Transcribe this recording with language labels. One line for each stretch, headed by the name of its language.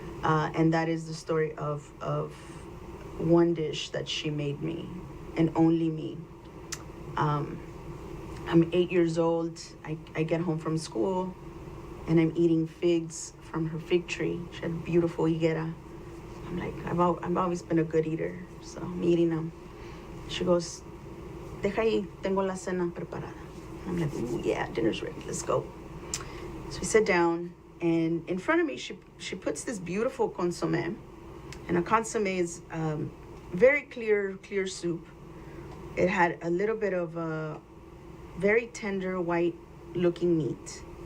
English: And that is the story of one dish that she made me, and only me. I'm 8 years old. I get home from school, and I'm eating figs from her fig tree. She had a beautiful
Spanish: higuera.
English: I'm like, I've always been a good eater, so I'm eating them.
Spanish: She goes, deja ahí, tengo la cena preparada.
English: I'm like, ooh, yeah, dinner's ready, let's go. So we sit down, and in front of me, she puts this beautiful consommé. And a consommé is very clear soup. It had a little bit of a very tender white-looking meat.